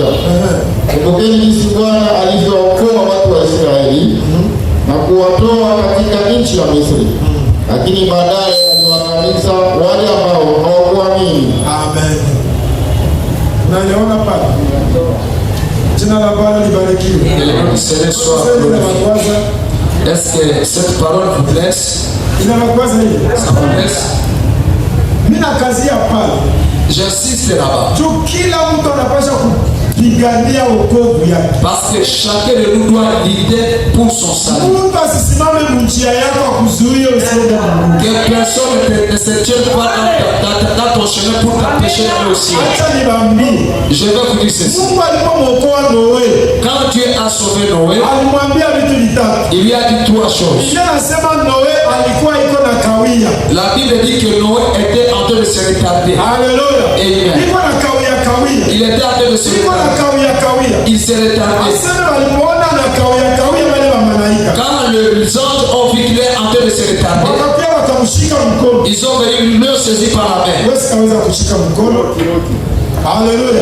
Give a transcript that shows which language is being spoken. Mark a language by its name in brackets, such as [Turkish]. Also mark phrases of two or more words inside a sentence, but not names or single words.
[Swahili] Kumbukeni jinsi Bwana alivyookoa watu wa Israeli na kuwatoa katika nchi ya Misri. Lakini baadaye aliwaangamiza wale ambao hawakuamini. Amen. Unaona pale? Jina la Bwana libarikiwe. [French] Est-ce que cette parole vous blesse? Ça vous blesse? [Swahili] Mimi nakazia pale. [French] J'insiste là-bas. [Swahili] Kila mtu anapaswa kupigania wokovu yake. [French] Parce que chacun de nous doit lutter pour son salut. [Swahili] Mungu asisimame njia yako kuzuia usiende mbinguni. [French] Que personne ne se tienne pas dans ton chemin pour t'empêcher d'aller au ciel. [Swahili] Acha niwaambie. [French] Je vais vous dire ceci. [Swahili] Mungu alipomwokoa Noé. [French] Quand Dieu a sauvé Noé, [Swahili] alimwambia vitu vitatu. [French] Il lui a dit trois choses. [Swahili] Biblia inasema Noé alikuwa iko na kawia. [French] La Bible dit que Noé était en train de se retarder. Alléluia. Amen. [Swahili] Iko na kawia. [French] Il était en train de se retarder. Il s'est retardé. Quand les anges ont vu qu'il est en train de se retarder, ils ont venu le saisir par la main. Alléluia.